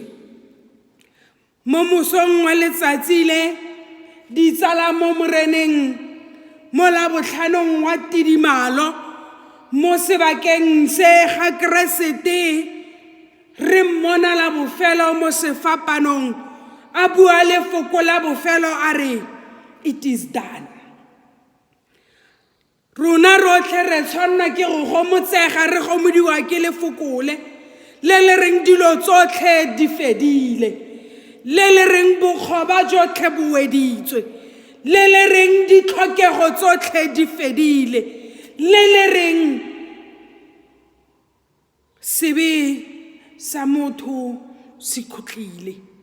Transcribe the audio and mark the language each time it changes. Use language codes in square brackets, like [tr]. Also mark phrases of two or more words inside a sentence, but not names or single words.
[tn] Mo mosong wa letsatsi le ditsala mo moreneng mo la botlhanong wa tidimalo mo sebakeng se ga Keresete re mmona la bofelo mo sefapanong a bua lefoko la bofelo a re [en] it is done. [tn] Rona rotlhe re tshwanna ke go gomotsega re gomodiwa ke lefokole le reng dilo tsotlhe di fedile, le reng bokgoba jotlhe bo weditswe, le reng ditlhokego tsotlhe di fedile, le reng sebe sa motho se khutlile.